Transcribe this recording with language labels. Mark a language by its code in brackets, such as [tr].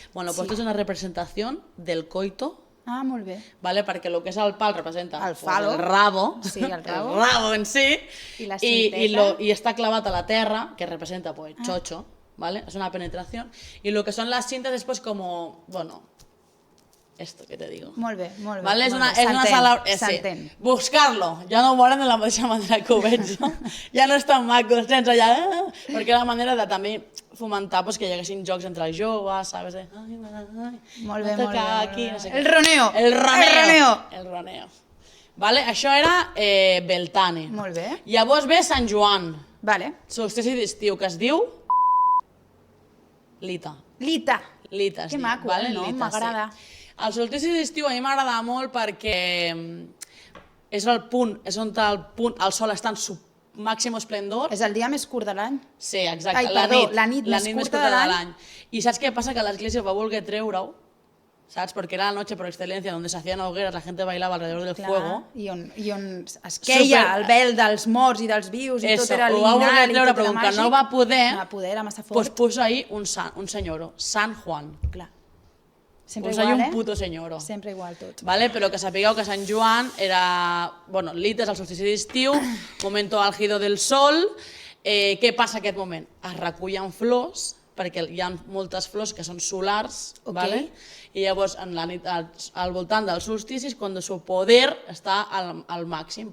[es] Bueno, esto es una representación del coito. [ca] Ah, molt bé. Perquè el que és el pal representa el rabo, sí, el rabo en si, i està clavat a la terra, que representa chocho, és una penetració, i el que són les cintes és com, [es] bueno, esto que te digo. [ca] Molt bé. És una celebració. Buscar-lo. Ja no ho volen de la mateixa manera que ho veig. Ja no és tan maco, sense allà... Perquè era la manera de també fomentar que hi haguessin jocs entre els joves, saps? Molt bé. El roneo. El roneo. Això era Beltane. Molt bé. Llavors ve Sant Joan. Solstici d'estiu, que es diu... Lita. Que maco, no? M'agrada. El solstici d'estiu a mi m'agrada molt perquè és el punt, on el sol està en su màxim esplendor. És el dia més curt de l'any. Sí, exacte, la nit més curta de l'any. I saps què passa? Que l'Església va voler treure-ho, [es] ¿sabes? Porque era la noche por excelencia donde se hacían hogueras, la gente bailaba alrededor del fuego. [ca] I on es queia el vel dels morts i dels vius i tot era lignal i tot era màgic. Que no va poder, era massa fort. [es] Pues puso ahí un señoro, San Juan. [ca] Clar. Sempre [es] pues igual, hay un puto señoro. [ca] Sempre igual tot. Vale? Però que sapigueu que Sant Joan era... Bueno, Lita és el solstici d'estiu, [es] momento álgido del sol. [ca] Què passa aquest moment? Es recullen flors, perquè hi ha moltes flors que són solars, vale? I llavors en la nit, al voltant del solstici és quan el seu poder està al màxim.